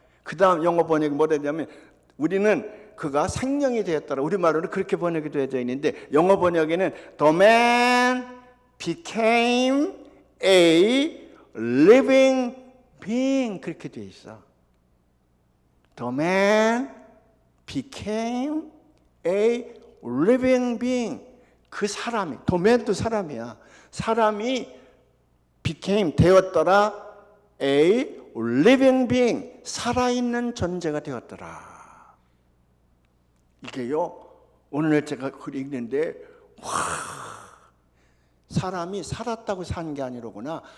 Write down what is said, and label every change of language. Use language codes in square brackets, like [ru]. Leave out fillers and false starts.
[ko] 그 다음 영어 번역이 뭐라 되냐면, 우리는 그가 생명이 되었더라. 우리말로는 그렇게 번역이 되어져 있는데 영어 번역에는 [en] The man became a living being, [ko] 그렇게 되어 있어. [en] The man became a living being. [ko] 그 사람이, the man도 사람이야. 사람이 became, 되었더라. [en] a living being, [ko] 살아있는 존재가 되었더라. 이게요, 오늘 제가 글 읽는데 와, 사람이 살았다고 산 게 아니로구나.